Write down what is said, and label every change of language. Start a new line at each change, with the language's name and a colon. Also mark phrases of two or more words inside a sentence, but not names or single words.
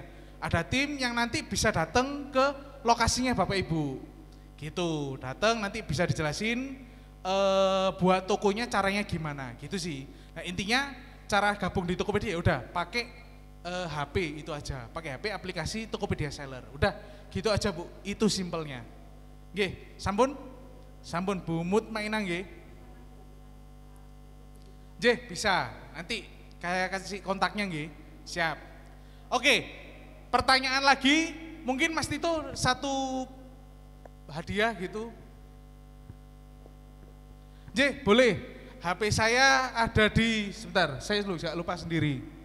Indonesian: Ada tim yang nanti bisa datang ke lokasinya Bapak Ibu. Gitu, datang nanti bisa dijelasin buat tokonya caranya gimana, gitu sih. Nah, intinya cara gabung di Tokopedia ya udah pakai HP itu aja. Pakai HP aplikasi Tokopedia Seller. Udah, gitu aja, Bu. Itu simpelnya.
Javanese: Nggih, sampun? Sampun Bu Mutmainah nggih. Nggih,
Indonesian: bisa. Nanti kayak kasih kontaknya nggih. Siap. Oke. Pertanyaan lagi, mungkin Mas Tito satu hadiah gitu. Nggih, boleh. HP saya ada di, sebentar, saya lupa sendiri.